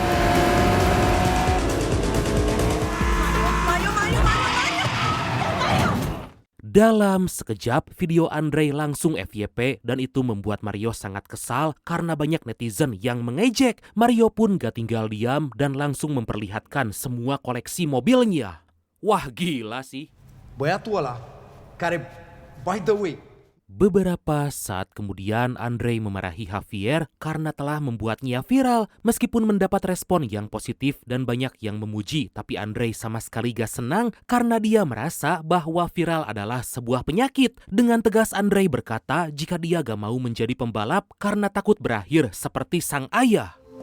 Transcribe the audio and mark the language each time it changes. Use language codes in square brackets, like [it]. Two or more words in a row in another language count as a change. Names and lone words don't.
[id] Dalam sekejap, video Andre langsung FYP dan itu membuat Mario sangat kesal karena banyak netizen yang mengejek. Mario pun gak tinggal diam dan langsung memperlihatkan semua koleksi mobilnya. Wah gila sih. [ro] Băiatul ăla, care, [en] by the way, [id] Beberapa saat kemudian Andre memarahi Javier karena telah membuatnya viral. Meskipun mendapat respon yang positif dan banyak yang memuji, tapi Andre sama sekali gak senang karena dia merasa bahwa viral adalah sebuah penyakit. Dengan tegas Andre berkata jika dia gak mau menjadi pembalap karena takut berakhir seperti sang ayah.